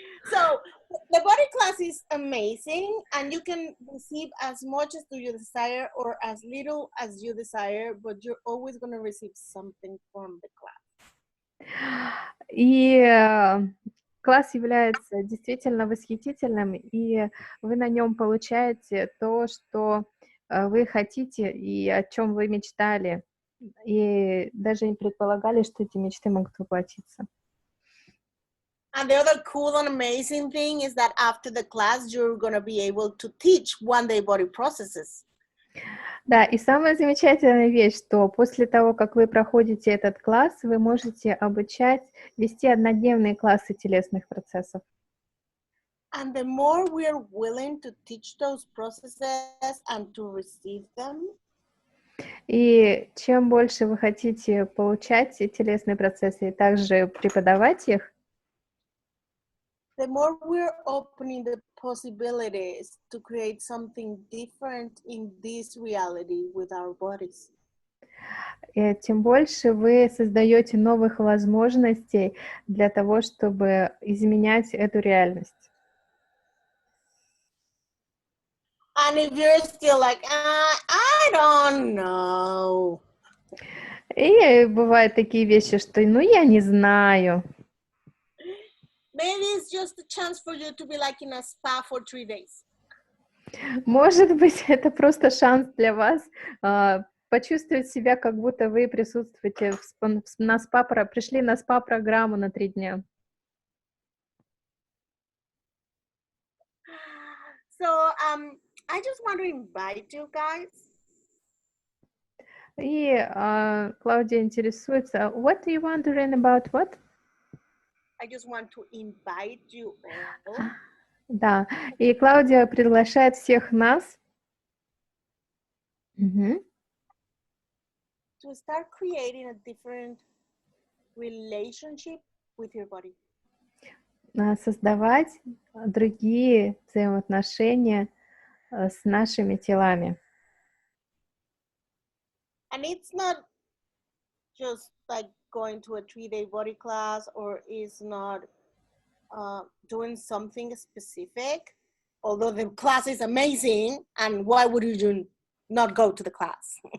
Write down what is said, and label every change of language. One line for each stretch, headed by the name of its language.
English: So, the body class is amazing, and you can receive as much as you desire or as little as you desire, but you're always going to receive something from the class.
Russian: И класс является действительно восхитительным, и вы на нем получаете то, что вы хотите и о чем вы мечтали, и даже не предполагали, что эти мечты могут воплотиться.
English: And the other cool and amazing thing is that after the class, you're going to be able to teach one-day body processes.
Russian: Да, и самая замечательная вещь, что после того, как вы проходите этот класс, вы можете обучать, вести однодневные классы телесных процессов.
English: And the more we're willing to teach those processes and to receive them,
Russian: и чем больше вы хотите получать телесные процессы и также преподавать их,
English: the more we're opening the possibilities to create something different in this reality with our bodies.
Russian: Тем больше вы создаете новых возможностей для того, чтобы изменять эту реальность.
English: And if you're still like, I don't know.
Russian: И бывают такие вещи, что, я не знаю.
English: Maybe it's just a chance for you to be like in a spa for 3 days.
Russian: Может быть, это просто шанс для вас почувствовать себя, как будто вы присутствуете на пришли на СПА-программу на 3 дня.
English: So I just want to invite you guys.
Russian: И Клаудия интересуется,
English: what do you want to learn about what? I just want to invite you all
Russian: Да, и Клаудия приглашает всех нас
English: to start creating a different relationship with your body.
Russian: создавать другие взаимоотношения с нашими телами.
English: And it's not just like going to a 3-day body class, or is not doing something specific, although the class is amazing, and why would you not go to the class?